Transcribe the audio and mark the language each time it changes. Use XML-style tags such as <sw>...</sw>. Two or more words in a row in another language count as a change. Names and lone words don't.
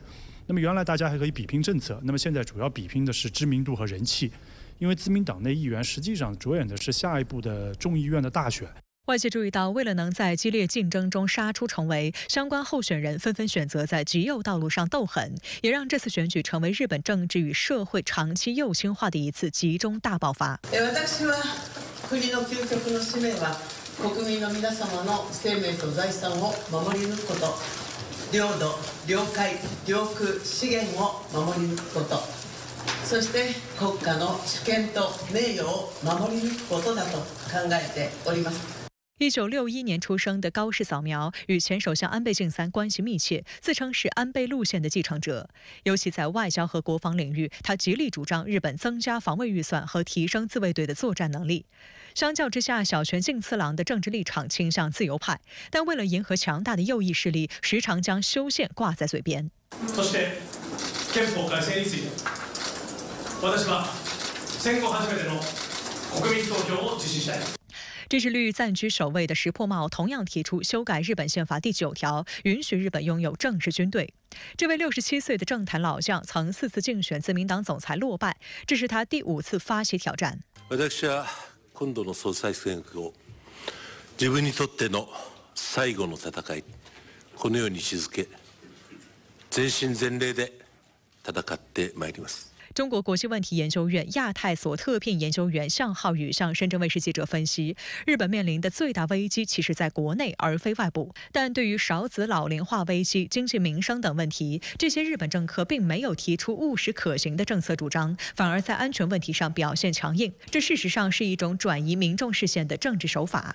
<zh>那么原来大家还可以比拼政策，那么现在主要比拼的是知名度和人气，因为自民党内议员实际上着眼的是下一步的众议院的大选。外界注意到，为了能在激烈竞争中杀出重围，相关候选人纷纷选择在极右道路上斗狠，也让这次选举成为日本政治与社会长期右倾化的一次集中大爆发。</zh> <ja>私は国の究極の使命は国民の皆様の生命と財産を守り抜くこと、領土、領海、領空、資源を守り抜くこと、そして国家の主権と名誉を守り抜くことだと考えております。</ja> <zh>1961 年出生的高市早苗与前首相安倍晋三关系密切，自称是安倍路线的继承者。尤其在外交和国防领域，他极力主张日本增加防卫预算和提升自卫队的作战能力。相较之下，小泉进次郎的政治立场倾向自由派，但为了迎合强大的右翼势力，时常将修宪挂在嘴边。</zh> <ja>そして憲法改正について、私は戦後初めての国民投票を実施したい。</ja> <zh>支持率暂居首位的石破茂同样提出修改日本宪法第9条，允许日本拥有正式军队。这位67岁的政坛老将曾4次竞选自民党总裁落败，这是他第5次发起挑战。</zh> <ja>私は今度の総裁選挙を自分にとっての最後の戦い、このように位置づけ、全身全霊で戦ってまいります。</ja> <zh>中国国际问题研究院亚太所特聘研究员向浩宇向深圳卫视记者分析，日本面临的最大危机其实在国内而非外部，但对于少子老龄化危机、经济民生等问题，这些日本政客并没有提出务实可行的政策主张，反而在安全问题上表现强硬，这事实上是一种转移民众视线的政治手法。</zh>